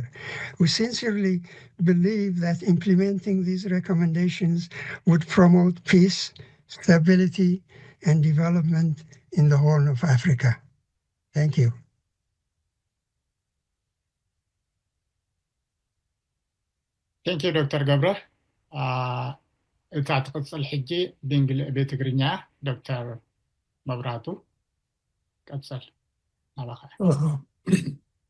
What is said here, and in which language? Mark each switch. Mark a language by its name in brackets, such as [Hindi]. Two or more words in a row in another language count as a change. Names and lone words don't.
[English] We sincerely believe that implementing these recommendations would promote peace, stability, and development in the Horn of Africa. Thank you. Thank you, Dr. Gabra. [Tigrinya] እታ ትቅፅል ሕጂ ብትግርኛ ዶክተር መብራቱ ቀፅል ናባኸ